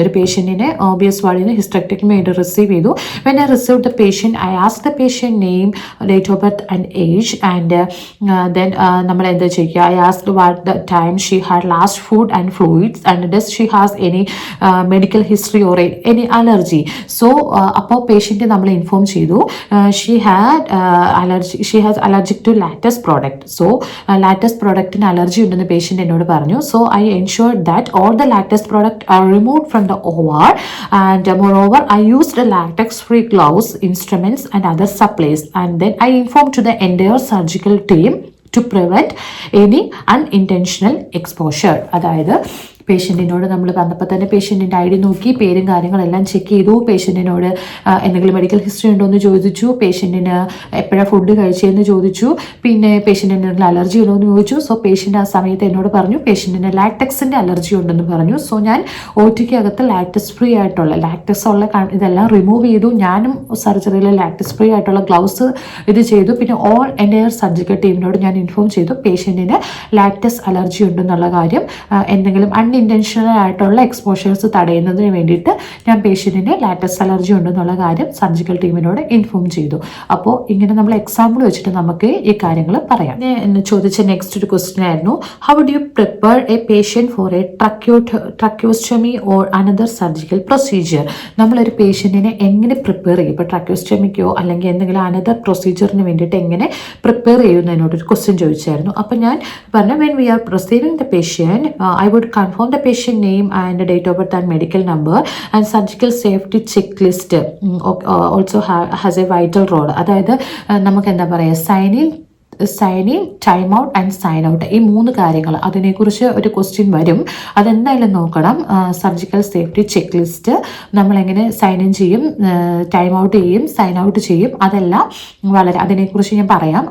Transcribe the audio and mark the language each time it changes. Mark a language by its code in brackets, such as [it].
[ml] ഒരു പേഷ്യൻറ്റിനെ OBS വാർഡിന് hysterectomy ആയിട്ട് receive ചെയ്തു. [en] when I receive the patient I ask the patient name, date of birth and age, and then [ml] നമ്മൾ എന്താ ചെയ്യുക, [en] I ask what the time she had last food and fluids, and does she has any medical history or any allergy. So [ml] അപ്പോൾ patient നമ്മൾ inform ചെയ്തു, [en] She had she has allergic to latex product. [ml] So latex productന് allergy ഉണ്ടെന്ന് patient എന്നോട് പറഞ്ഞു. [en] So I ensured that all the latex product are removed from the OR, and moreover I used latex free gloves, instruments and other supplies, and then I informed to the entire surgical team to prevent any unintentional exposure. [ml] അതായത് പേഷ്യൻറ്റിനോട് നമ്മൾ വന്നപ്പോൾ തന്നെ പേഷ്യൻറ്റിൻ്റെ ID നോക്കി, പേരും കാര്യങ്ങളെല്ലാം check ചെയ്തു. പേഷ്യൻറ്റിനോട് എന്തെങ്കിലും medical history ഉണ്ടോ എന്ന് ചോദിച്ചു. പേഷ്യൻറ്റിന് എപ്പോഴാണ് ഫുഡ് കഴിച്ചതെന്ന് ചോദിച്ചു. പിന്നെ പേഷ്യൻറ്റിന് എന്തെങ്കിലും അലർജി ഉണ്ടോ എന്ന് ചോദിച്ചു. സോ പേഷ്യൻ്റ് ആ സമയത്ത് എന്നോട് പറഞ്ഞു പേഷ്യൻറ്റിന് ലാറ്റക്സിൻ്റെ അലർജി ഉണ്ടെന്ന് പറഞ്ഞു. സോ ഞാൻ OTക്ക് അകത്ത് ലാറ്റക്സ് ഫ്രീ ആയിട്ടുള്ള ഇതെല്ലാം റിമൂവ് ചെയ്തു. ഞാനും സർജറിയിൽ ലാറ്റക്സ് ഫ്രീ ആയിട്ടുള്ള ഗ്ലൗസ് ഇത് ചെയ്തു. പിന്നെ ഓൾ എൻ്റയർ സർജിക്കൽ ടീമിനോട് ഞാൻ ഇൻഫോം ചെയ്തു പേഷ്യൻറ്റിന് ലാറ്റക്സ് അലർജി ഉണ്ടെന്നുള്ള കാര്യം. എന്തെങ്കിലും അൺഇൻറ്റൻഷണൽ ആയിട്ടുള്ള എക്സ്പോഷേഴ്സ് തടയുന്നതിന് വേണ്ടിയിട്ട് ഞാൻ പേഷ്യൻറ്റിന് ലാറ്റക്സ് അലർജി ഉണ്ടെന്നുള്ള കാര്യം സർജിക്കൽ ടീമിനോട് ഇൻഫോം ചെയ്തു. അപ്പോൾ ഇങ്ങനെ നമ്മൾ എക്സാമ്പിൾ വെച്ചിട്ട് നമുക്ക് ഈ കാര്യങ്ങൾ പറയാം. എന്ന് ചോദിച്ച നെക്സ്റ്റ് ഒരു ക്വസ്റ്റ്യൻ ആയിരുന്നു, [en] How would you prepare a patient for a tracheostomy or another surgical procedure? [ml] നമ്മളൊരു പേഷ്യൻറ്റിനെ എങ്ങനെ പ്രിപ്പയർ ചെയ്യും? ഇപ്പോൾ ട്രക്യോസ്റ്റമിക്കോ അല്ലെങ്കിൽ എന്തെങ്കിലും അനദർ പ്രൊസീജിയറിന് വേണ്ടിയിട്ട് എങ്ങനെ പ്രിപ്പയർ ചെയ്യുന്നതിനോടൊരു ക്വസ്റ്റ്യൻ ചോദിച്ചായിരുന്നു. അപ്പോൾ ഞാൻ പറഞ്ഞു, [en] When we are receiving the patient I would confirm the patient name and date of birth and medical number, and surgical safety checklist also has a vital role. [ml] അതായത് നമുക്ക് എന്താ പറയുക, sign in, time out and sign out, ഈ 3 കാര്യങ്ങൾ അതിനെക്കുറിച്ച് ഒരു question വരും. അതെന്തായാലും നോക്കണം. സർജിക്കൽ സേഫ്റ്റി ചെക്ക് ലിസ്റ്റ് നമ്മളെങ്ങനെ സൈൻ ഇൻ ചെയ്യും, ടൈം ഔട്ട് ചെയ്യും, സൈൻ ഔട്ട് ചെയ്യും, അതെല്ലാം അതിനെക്കുറിച്ച് ഞാൻ പറയാം.